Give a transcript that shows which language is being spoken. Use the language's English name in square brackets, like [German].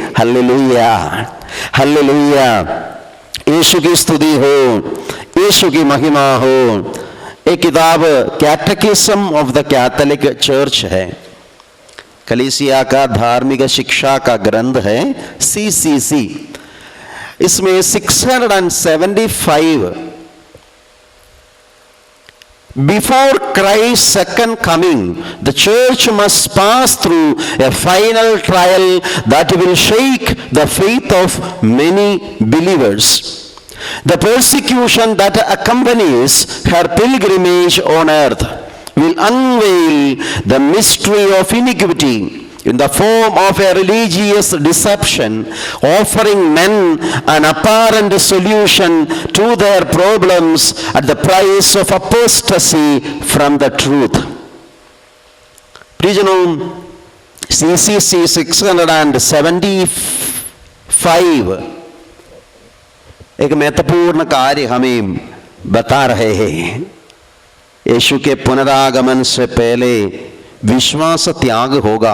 [Hindi] Hallelujah, hallelujah. यीशु की स्तुति हो, यीशु की महिमा हो। एक किताब कैटेकिज्म ऑफ द कैथोलिक चर्च है, कलीसिया का धार्मिक शिक्षा का ग्रंथ है, CCC। इसमें [English] 675 Before Christ's second coming, the church must pass through a final trial that will shake the faith of many believers. The persecution that accompanies her pilgrimage on earth will unveil the mystery of iniquity in the form of a religious deception, offering men an apparent solution to their problems at the price of apostasy from the truth. [Hindi] प्रियजनों, CCC 675 एक महत्वपूर्ण कार्य हमें बता रहे हैं। यीशु के पुनरागमन से पहले विश्वास त्याग होगा।